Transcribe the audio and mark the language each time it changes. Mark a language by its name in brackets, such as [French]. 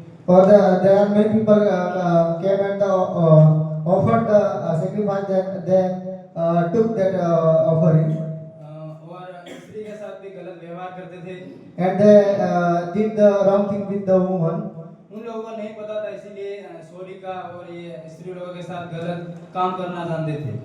[English] Or there are many people came and offered the sacrifice that they took that offering. [Hindi] और स्त्री के साथ भी गलत व्यवहार करते थे। [English] And they did the wrong thing with the woman. [Hindi] उन लोगों को नहीं पता था, इसीलिए सोरी का और ये स्त्री लोगों के साथ गलत काम करना जानते थे।